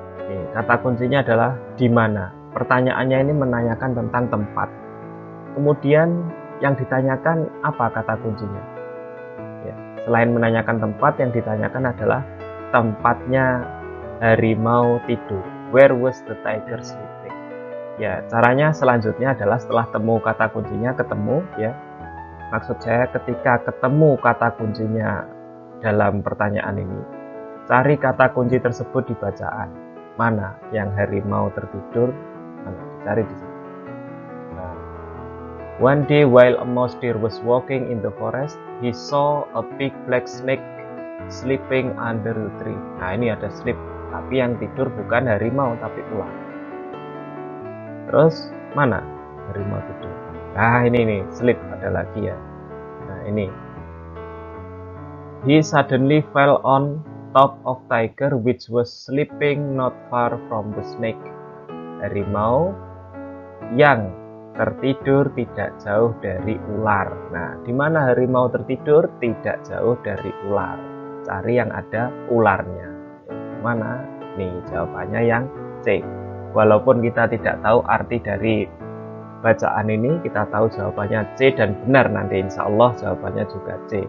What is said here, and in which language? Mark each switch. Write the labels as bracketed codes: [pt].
[id] Ini, kata kuncinya adalah di mana. Pertanyaannya ini menanyakan tentang tempat. Kemudian yang ditanyakan apa kata kuncinya? Selain menanyakan tempat, yang ditanyakan adalah tempatnya harimau tidur. [en] Where was the tiger sleeping? [id] Ya, caranya selanjutnya adalah setelah temu kata kuncinya, ketemu ya. Maksud saya ketika ketemu kata kuncinya dalam pertanyaan ini, cari kata kunci tersebut di bacaan. Mana yang harimau tertidur? Mana? Cari di sini. [en] One day while a mouse deer was walking in the forest, he saw a big black snake sleeping under the tree. [id] Nah ini ada sleep, tapi yang tidur bukan harimau tapi ular. Terus mana harimau tidur? Nah ini nih sleep, ada lagi ya. Nah ini, [en] he suddenly fell on top of tiger which was sleeping not far from the snake. [id] Harimau yang tertidur tidak jauh dari ular. Nah, di mana harimau tertidur? Tidak jauh dari ular. Cari yang ada ularnya. Mana? Nih, jawabannya yang C. Walaupun kita tidak tahu arti dari bacaan ini, kita tahu jawabannya C dan benar nanti insya Allah jawabannya juga C.